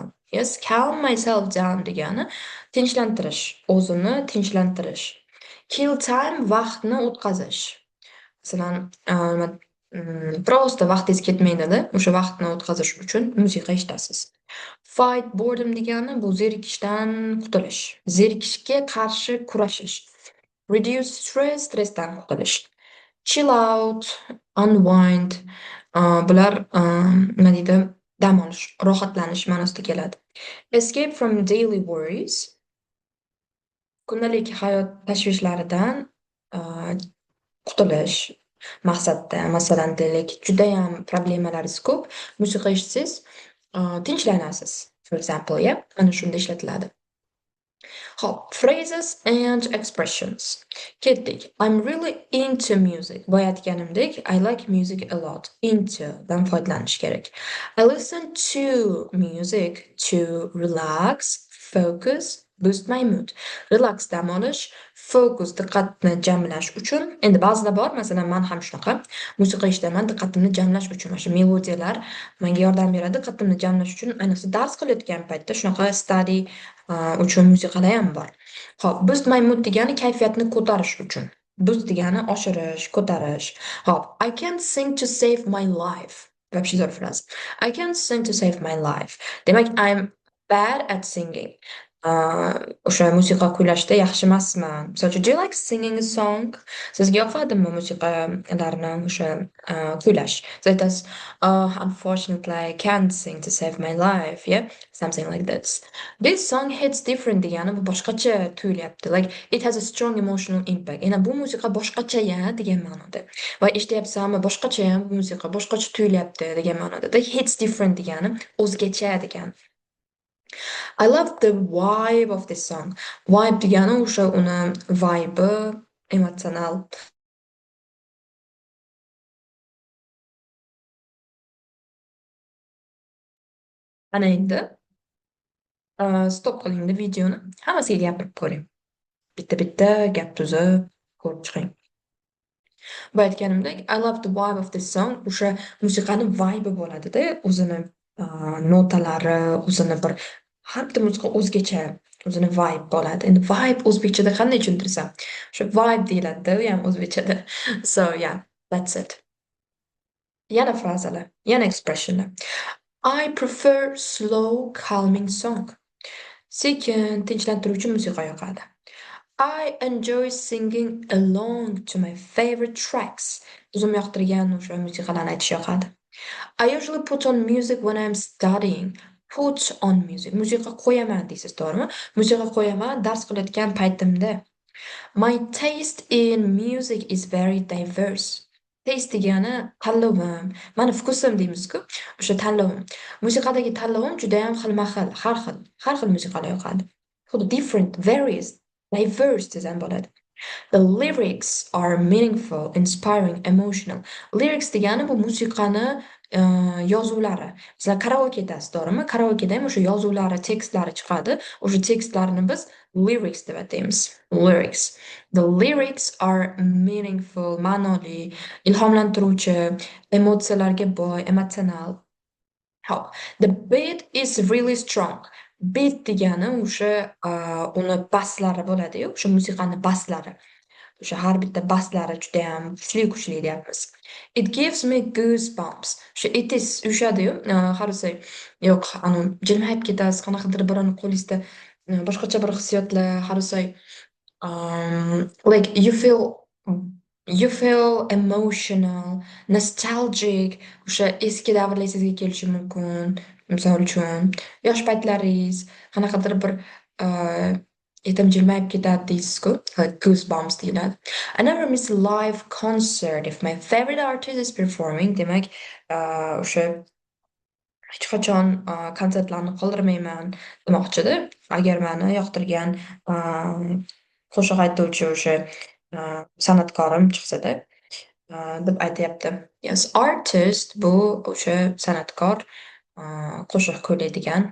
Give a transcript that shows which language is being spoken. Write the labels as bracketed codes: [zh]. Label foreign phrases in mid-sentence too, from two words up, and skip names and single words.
[en] Yes, calm myself down [uz] degani tinchlantirish, o'zimni tinchlantirish. [en] Kill time [uz] vaqtni o'tkazish. Masalan, просто vaqtingiz ketmaydi-da, o'sha vaqtni o'tkazish uchun musiqa eshitasiz. [en] Fight boredom [uz] degani bu zerikishdan qutulish, zerikishga qarshi kurashish. [en] Reduce stress, [uz] stressdan qutulish. [en] Chill out, unwind, [uz] bular nima deydi, dam olish, rohatlanish ma'nosida keladi. [en] Escape from daily worries, [uz] kundalik hayot tashvishlaridan qutulish maqsadda. Masalan, deylik, judayam problemalaringiz ko'p, musiqa eshitsangiz, tinchlanasiz. [en] For example, yeah, [uz] mana shunda ishlatiladi. Hop, [en] phrases and expressions. Ketdik. I'm really into music. [uz] Boya aytganimdek, [en] I like music a lot. [uz] Into dan foydalanish kerak. [en] I listen to music to relax, focus, boost my mood. [uz] Relax dam olish, focus diqqatni jamlash uchun. Endi ba'zida bor, masalan, men ham shunaqa musiqa eshitaman diqqatimni jamlash uchun. Mana shu melodiyalar menga yordam beradi diqqatimni jamlash uchun. Ayniqsa dars qilayotgan paytda shunaqa study uchun musiqalar ham bor. Hop, [en] boost my mood [uz] degani kayfiyatni ko'tarish uchun. Boost degani oshirish, ko'tarish. Hop, [en] I can't sing to save my life. [uz] Вообще zo'r fraza. [en] I can't sing to save my life. Demak, I'm bad at singing. [uz] o'sha musiqa kuylashda yaxshi emasman. Misol uchun, [en] do you like singing a song? [uz] Sizga yoqadimi musiqalarni o'sha kuylash? Siz aytasiz, [en] oh, unfortunately, I can't sing to save my life. Yeah, something like this. This song hits different [uz] degani bu boshqacha tuyulyapti. [en] Like it has a strong emotional impact. [uz] Yana bu musiqa boshqacha ya degan ma'noda. Va eshitayapsanmi boshqacha ham bu musiqa boshqacha tuyulyapti degan ma'noda. [en] Like hits different [uz] degani o'zgacha degani. [en] I love the vibe of this song. [uz] Vibe degani o'sha uni vibe emotsional. Ana endi stop qilingda videoni. Hammasiga gapirib ko'ring. Bitta-bitta gap tuzib ko'rib chiqing. Va aytganimdek, [en] I love the vibe of this song. [uz] O'sha musiqani vibe bo'ladi-da, o'zini notalari, o'zini bir har bitta musiqa o'zgacha, o'zini vibe bo'ladi. Endi vibe o'zbekchada qanday tushuntirsam? O'sha vibe deyiladi-da, u ham o'zbekchada. [en] So yeah, that's it. [uz] Yana frazalar, yana expressionlar. [en] I prefer slow, calming song. [uz] Sekin, tinchlantiruvchi musiqa yoqadi. [en] I enjoy singing along to my favorite tracks. [uz] O'zim yoqtirgan o'sha musiqalarni aytish yoqadi. [en] I usually put on music when I'm studying. Put on music. [uz] Musiqa qo'yaman deysiz, to'g'rimi? Musiqa qo'yaman dars qilayotgan paytimda. [en] My taste in music is very diverse. [uz] Taste degani tanlovim. Mani vkusim deymiz-ku, o'sha tanlovim. Musiqadagi tanlovim juda ham xilma-xil, har xil musiqalar yoqadi. Xuddi different, various, diverse desam bo'ladi. [en] The lyrics are meaningful, inspiring, emotional. [uz] Lyrics degani bu musiqani yozuvlari. Masalan, karaoke'dasiz, to'g'rimi? Karaoke'da ham o'sha yozuvlari, tekstlari chiqadi. O'sha tekstlarni biz lyrics deb ataymiz. [en] Lyrics. The lyrics are meaningful, [uz] ma'noli, ilhomlantiruvchi, emotsiyalarga boy, emotsional. Hop. [en] The beat is really strong. [uz] Beat degani o'sha uni baslari bo'ladi-yu, o'sha musiqani baslari. O'sha har bitta baslari judayam kuchli deyapmiz. [en] It gives me goosebumps. O'sha it is ushadi-yu, how to say, [uz] yo'q, jilmayib ketasiz, qanaqadir birini qo'lingizda boshqacha bir hissiyotlar, [en] how to say, like you feel emotional, nostalgic. [uz] O'sha eski davrlar sizga kelishi mumkin. Misol uchun, yosh paytlaringiz qanaqadir bir etim jilmayib ketadi deysiz-ku, [en] like goosebumps [uz] deyiladi. [en] I never miss a live concert if my favorite artist is performing. [uz] Demak, o'sha hech qachon konsertlarni qoldirmayman demoqchida. Agar mani yoqtirgan qo'shiq aytuvchi o'sha san'atkorim chiqsada deb aytyapti. Yes, artist bu o'sha san'atkor, qo'shiq kuylaydigan.